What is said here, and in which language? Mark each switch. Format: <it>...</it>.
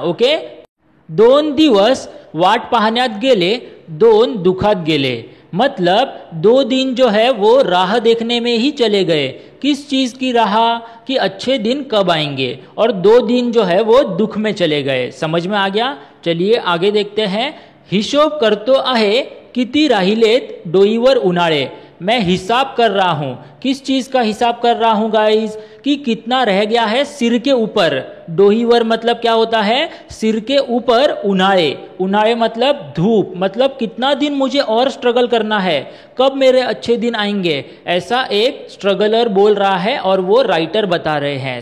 <hi>Okay,</hi> <mr>2 दिवस वाट पाहण्यात गेले, 2 दुखात गेले,</mr> <hi>मतलब 2 दिन जो है वो राह देखने में ही चले गए। किस चीज की राह? कि अच्छे दिन कब आएंगे, और 2 दिन जो है वो दुख में चले गए। समझ में आ गया? चलिए आगे देखते हैं।</hi> <mr>हिशोब करतो आहे किती राहिलेत डोईवर उन्हाळे।</mr> <hi>मैं हिसाब कर रहा हूं। किस चीज का हिसाब कर रहा हूं गाइस? कि कितना रह गया है सिर के ऊपर। डोहीवर मतलब क्या होता है? सिर के ऊपर उन्हाळे। उन्हाळे मतलब धूप, मतलब कितना दिन मुझे और स्ट्रगल करना है, कब मेरे अच्छे दिन आएंगे, ऐसा एक स्ट्रगलर बोल रहा है और वो राइटर बता रहे हैं।</hi>